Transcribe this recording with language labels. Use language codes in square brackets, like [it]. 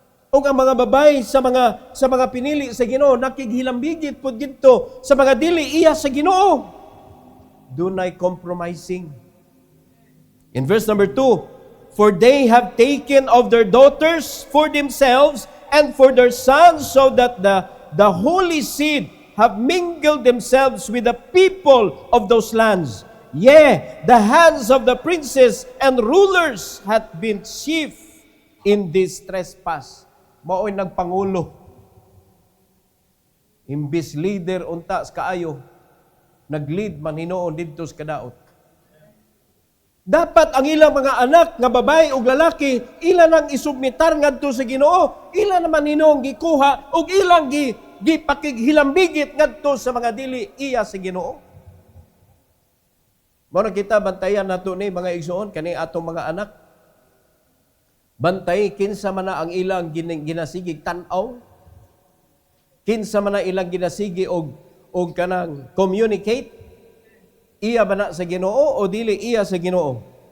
[ceb] O ang mga babay sa mga pinili sa Ginoo nakighilambigit pud didto sa mga dili iya sa Ginoo. Dunay compromising. [en] In verse number 2, for they have taken of their daughters for themselves and for their sons, so that the holy seed have mingled themselves with the people of those lands. Yea, the hands of the princes and rulers hath been chief in this trespass. [ceb] Mao'y nagpangulo. Imbis leader unta sa kaayo, nag-lead man hinoon didto sa kadaot. Dapat ang ilang mga anak nga babae ug lalaki ila nang isubmitar ngadto sa Ginoo, ila naman hinoong gikuha ug ilang gipakighilambigit ngadto sa mga dili iya sa Ginoo. Mao na kita bantayan nato ni mga igsoon kani atong mga anak. Bantay kinsa man na ang ilang ginasigig tan-aw. Kinsa man na ilang ginasigi og kanang communicate. Iya ba na sa Ginoo o dili iya sa Ginoo?